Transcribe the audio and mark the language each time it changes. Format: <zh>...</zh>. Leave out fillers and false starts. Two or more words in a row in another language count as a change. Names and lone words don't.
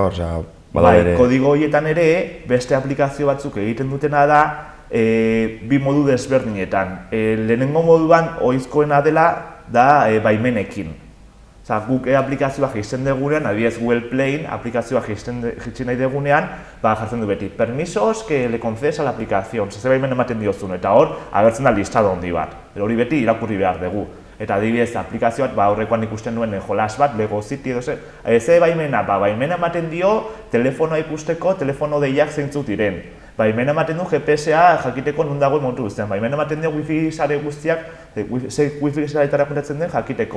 <eu>Kodigo horietan ere, beste aplikazio batzuk egiten dutena da, bi modu desberdinetan. Lehenengo moduan, ohizkoena dela, da baimenekin. Guk aplikazioa jaisten dugunean, adibidez Google Play aplikazioa jaisten nahi dugunean, jartzen du beti,</eu> <es>permisos que le concedes a la aplicación,</es> <eu>ze baimen ematen diozun, eta hor, agertzen da listado handi bat. Hori beti irakurri behar dugu. Eta adibidez, aplikazio bat, aurrekoan ikusten duen jolas bat, Lego City edo ze baimena, baimena ematen dio telefonoa ikusteko, telefono deiak zeintzuk diren. Baimena ematen du GPS-a jakiteko non dagoen momentu guztian. Baimena ematen dio wifi sare guztiak, wifi sareetara kontatzen den jakiteko.</eu>